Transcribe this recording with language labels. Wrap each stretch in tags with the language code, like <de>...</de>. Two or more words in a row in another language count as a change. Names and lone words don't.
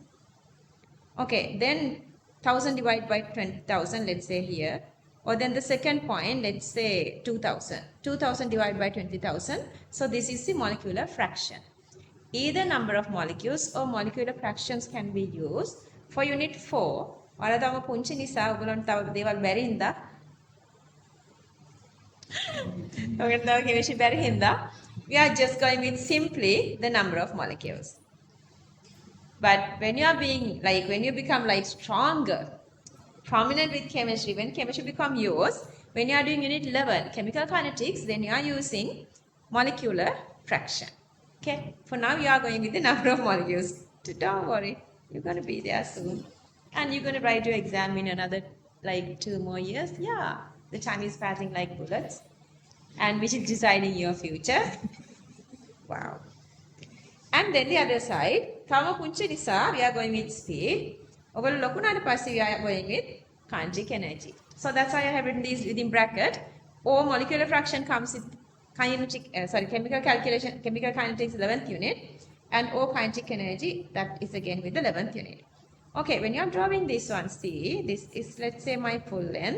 <en>Okay, then 1,000 divided by 20,000, let's say here. Or then the second point, let's say 2000. 2000 divided by 20,000. So this is the molecular fraction. Either number of molecules or molecular fractions can be used. For unit 4,</en> <si>ඔයාලා තම පුංචි නිසා ඔයගොල්ලන්ට තව දේවල් බැරි හින්දා ඔයගොල්ලන්ට තව chemistry බැරි හින්දා</si> <en>we are just going with simply the number of molecules. But when you are being like when you become like stronger, prominent with chemistry, when chemistry become yours, when you are doing unit 11 chemical kinetics, then you are using molecular fraction. Okay, for now you are going with the number of molecules. Don't worry, you're going to be there soon, and you're going to write your exam in another like 2 more years. Yeah, the time is passing like bullets, and which is deciding your future. Wow. And then the other side,</en> <si>තම පුංචි නිසා</si> <en>we are going with speed.</en> <si>ඔයගොල්ලෝ ලොකු වුණාට පස්සේ</si> <en>we are going with kinetic energy. So that's why I have written these within bracket. Or molecular fraction comes with chemical calculation, chemical kinetics 11th unit, and O kinetic energy, that is again with the 11th unit. Okay, when you are drawing this one, see, this is let's say my full length.</en>